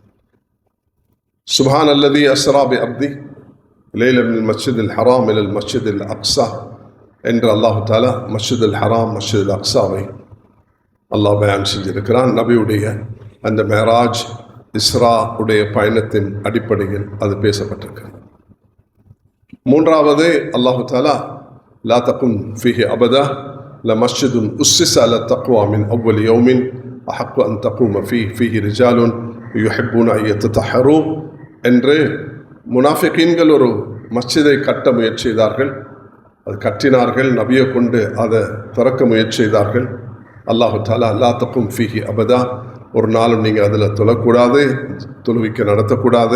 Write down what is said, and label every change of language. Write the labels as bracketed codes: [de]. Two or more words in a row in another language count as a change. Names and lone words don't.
[ar] سبحان الذي أسرى بعبده ليلا من المسجد الحرام إلى المسجد الأقصى [ta] என்று [ar] الله تعالى [ta] மஸ்ஜிதுல் ஹராம் மஸ்ஜிதுல் அக்ஸாவை அல்லாஹ் பயான் செஞ்சிருக்கிறான். நபியுடைய அந்த மேராஜ் இஸ்ரா உடைய பயணத்தின் அடிப்படையில் அது பேசப்பட்டிருக்கிறது. மூன்றாவது [ar] الله تعالى لا تقم فيه أبدا لمسجد أسس على التقوى من أول يوم أحق أن تقوم فيه رجال يحبون أن يتطهروا [ta] என்று முனாஃபிகீன்கள் ஒரு மஸ்ஜிதை கட்ட முயற்சி செய்தார்கள். அது கட்டினார்கள், நபியை கொண்டு அதை திறக்க முயற்சி செய்தார்கள். [ar] الله تعالى لا تقم فيه أبدا, [ta] ஒரு நாளும் நீங்கள் அதில் தொழக்கூடாது, தொழுவிக்க நடத்தக்கூடாது.